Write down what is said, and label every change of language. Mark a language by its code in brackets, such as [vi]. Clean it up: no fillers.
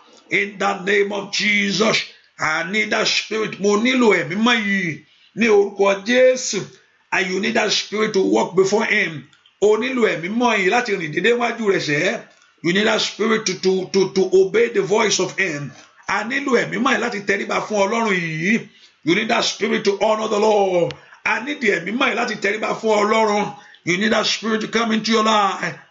[en] In the name of Jesus, I need that Spirit. [yo] Mo nílò ẹ̀mí mọ́ yìí ní orúkọ Jésù. [en] And you need that Spirit to walk before Him. O nílò ẹ̀mí mọ́ yìí láti rìn dédé wájú rẹ̀ sẹ́. You need that Spirit to obey the voice of Him. [yo] A nílò ẹ̀mí mọ́ yìí láti tẹríba fún Ọlọ́run yìí. You need that Spirit to honor the Lord. [en] I need the ẹ̀mí mọ́ yìí láti tẹríba fún Ọlọ́run. You need that Spirit to come into your life.